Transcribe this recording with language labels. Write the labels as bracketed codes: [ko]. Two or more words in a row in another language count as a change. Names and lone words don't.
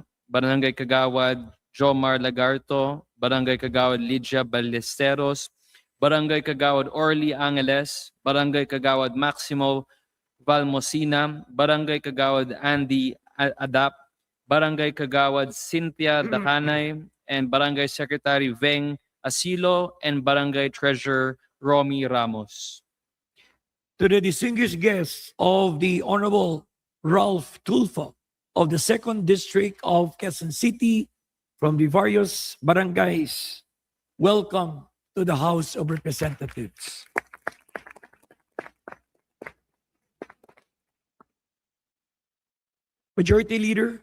[en] Barangay Kagawad Jomar Lagarto, Barangay Kagawad Lydia Ballesteros, Barangay Kagawad Orly Angeles, Barangay Kagawad Maximo Valmosina, Barangay Kagawad Andy Adap, Barangay Kagawad Cynthia Dakanay, and Barangay Secretary Veng Asilo, and Barangay Treasurer Romy Ramos. To the distinguished guests of the Honorable Ralph Tulfo of the 2nd District of Quezon City from the various barangays, welcome to the House of Representatives. Majority Leader.